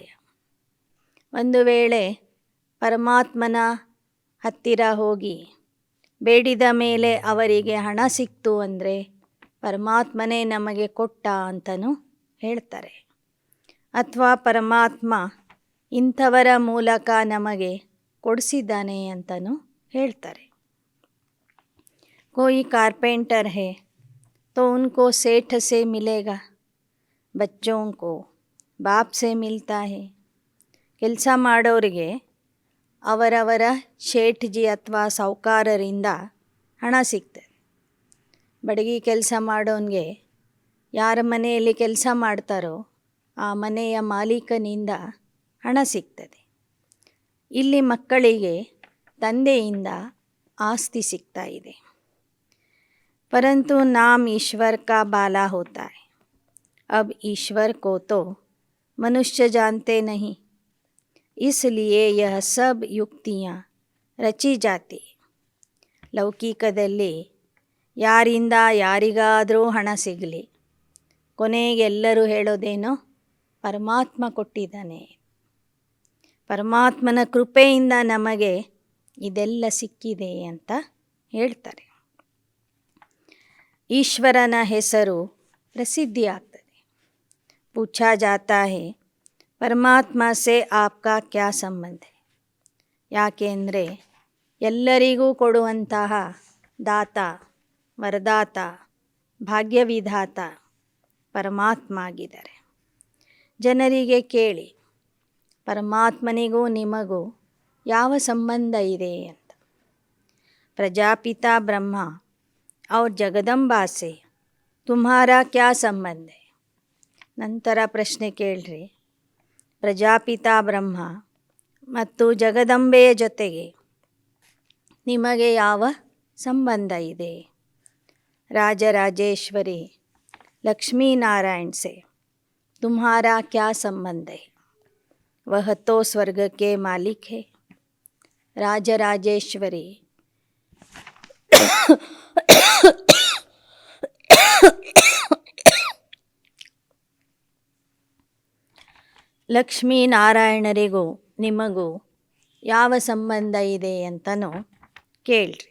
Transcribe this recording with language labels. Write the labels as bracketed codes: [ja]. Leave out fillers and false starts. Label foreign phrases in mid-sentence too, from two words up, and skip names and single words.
[kn] ಒಂದು ವೇಳೆ ಪರಮಾತ್ಮನ ಹತ್ತಿರ ಹೋಗಿ ಬೇಡಿದ ಮೇಲೆ ಅವರಿಗೆ ಹಣ ಸಿಕ್ತು ಅಂದರೆ ಪರಮಾತ್ಮನೇ ನಮಗೆ ಕೊಟ್ಟ ಅಂತಲೂ ಹೇಳ್ತಾರೆ. ಅಥವಾ ಪರಮಾತ್ಮ ಇಂಥವರ ಮೂಲಕ ನಮಗೆ ಕೊಡಿಸಿದ್ದಾನೆ ಅಂತಲೂ ಹೇಳ್ತಾರೆ. [hi] कोई कारपेंटर है तो उनको सेठ से मिलेगा, बच्चों को बाप से मिलता है. [kn] ಕೆಲಸ ಮಾಡೋರಿಗೆ ಅವರವರ ಶೇಠ್ಜಿ ಅಥವಾ ಸಾಹುಕಾರರಿಂದ ಹಣ ಸಿಗ್ತದೆ. ಬಡಗಿ ಕೆಲಸ ಮಾಡೋನಿಗೆ ಯಾರ ಮನೆಯಲ್ಲಿ ಕೆಲಸ ಮಾಡ್ತಾರೋ ಆ ಮನೆಯ ಮಾಲೀಕನಿಂದ ಹಣ ಸಿಗ್ತದೆ. ಇಲ್ಲಿ ಮಕ್ಕಳಿಗೆ ತಂದೆಯಿಂದ ಆಸ್ತಿ ಸಿಗ್ತಾ ಇದೆ. [hi] परंतु नाम ईश्वर का बाला होता है. अब ईश्वर को तो मनुष्य जानते नहीं, इसलिए यह सब युक्तियाँ रची जाती. [kn] ಲೌಕಿಕದಲ್ಲಿ ಯಾರಿಂದ ಯಾರಿಗಾದರೂ ಹಣ ಸಿಗಲಿ, ಕೊನೆಗೆ ಎಲ್ಲರೂ ಹೇಳೋದೇನೋ ಪರಮಾತ್ಮ ಕೊಟ್ಟಿದ್ದಾನೆ, ಪರಮಾತ್ಮನ ಕೃಪೆಯಿಂದ ನಮಗೆ ಇದೆಲ್ಲ ಸಿಕ್ಕಿದೆ ಅಂತ ಹೇಳ್ತಾರೆ. ಈಶ್ವರನ ಹೆಸರು ಪ್ರಸಿದ್ಧಿ ಆಗ್ತದೆ. [hi] पूछा जाता है ಪರಮಾತ್ಮ से आपका क्या ಸಂಬಂಧ है. [kn] ಯಾಕೆಂದರೆ ಎಲ್ಲರಿಗೂ ಕೊಡುವಂತಹ ದಾತ, ವರದಾತ, ಭಾಗ್ಯವಿಧಾತ ಪರಮಾತ್ಮ ಆಗಿದ್ದಾರೆ. ಜನರಿಗೆ ಕೇಳಿ, ಪರಮಾತ್ಮನಿಗೂ ನಿಮಗೂ ಯಾವ ಸಂಬಂಧ ಇದೆ ಅಂತ. [hi] ಪ್ರಜಾಪಿತಾ ಬ್ರಹ್ಮ और ಜಗದಂಬಾ से तुम्हारा क्या ಸಂಬಂಧ है. [kn] ನಂತರ ಪ್ರಶ್ನೆ ಕೇಳ್ರಿ, ಪ್ರಜಾಪಿತಾ ಬ್ರಹ್ಮ ಮತ್ತು ಜಗದಂಬೆಯ ಜೊತೆಗೆ ನಿಮಗೆ ಯಾವ ಸಂಬಂಧ ಇದೆ. [hi] ರಾಜರಾಜೇಶ್ವರಿ लक्ष्मीनारायण से तुम्हारा क्या संबंध है. वह तो स्वर्ग के मालिक है. [kn] राजराजेश्वरी ಲಕ್ಷ್ಮೀನಾರಾಯಣರಿಗೂ ನಿಮಗೂ ಯಾವ ಸಂಬಂಧ ಇದೆ ಅಂತನೂ ಕೇಳ್ರಿ.